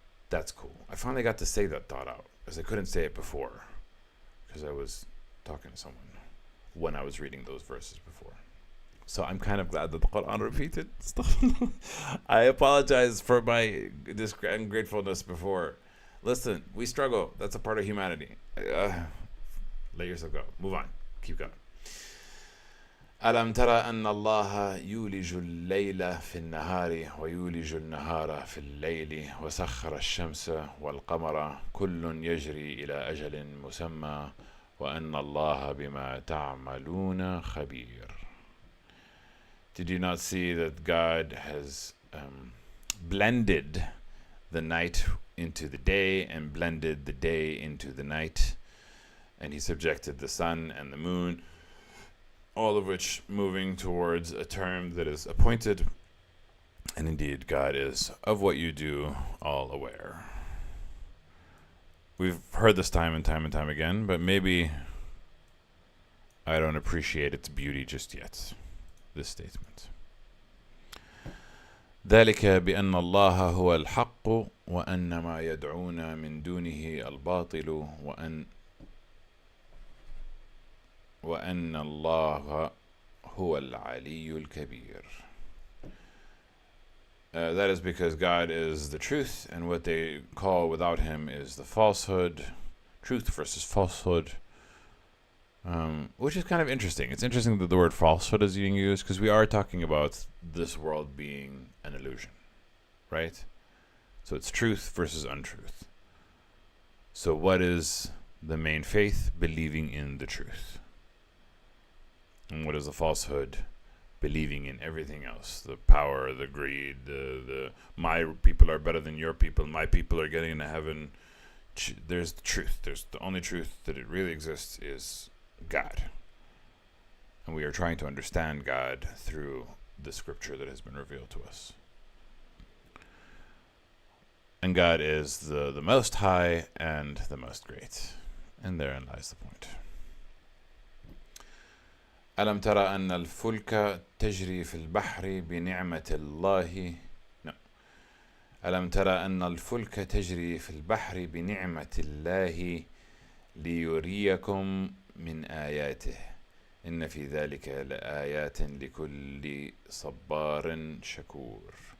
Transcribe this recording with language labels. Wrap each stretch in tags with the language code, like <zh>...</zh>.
<en>That's cool. I finally got to say that thought out, because I couldn't say it before, because I was talking to someone when I was reading those verses before. So I'm kind of glad that the Quran repeated stuff. I apologize for my ungratefulness before. Listen, we struggle. That's a part of humanity. Let yourself go. Move on. Keep going.</en> <ar>ألم ترى أن الله يولج الليل في النهار ويولج النهار في الليل وسخر الشمس والقمر كل يجري إلى أجل مسمى وأن الله بما تعملون خبير.</ar> <en>Did you not see that God has blended the night into the day and blended the day into the night? And he subjected the sun and the moon, all of which moving towards a term that is appointed. And indeed, God is of what you do all aware. We've heard this time and time and time again, but maybe I don't appreciate its beauty just yet. This statement.</en> <ar>ذلك بأن الله هو الحق وأن ما يدعون من دونه الباطل وأن الله هو العلي الكبير.</ar> <en>That is because God is the truth, and what they call without Him is the falsehood. Truth versus falsehood. Which is kind of interesting. It's interesting that the word falsehood is being used because we are talking about this world being an illusion, right? So it's truth versus untruth. So what is the main faith? Believing in the truth. And what is the falsehood? Believing in everything else. The power, the greed, the my people are better than your people, my people are getting into heaven. There's the truth. There's the only truth that it really exists is God. And we are trying to understand God through the scripture that has been revealed to us. And God is the most high and the most great. And therein lies the point.</en> <ar>ألم ترى أن الفلك تجري في البحر بنعمة الله ألم ترى أن الفلك تجري في البحر بنعمة الله ليريكم من آياته إن في ذلك لآيات لكل صبار شكور.</ar>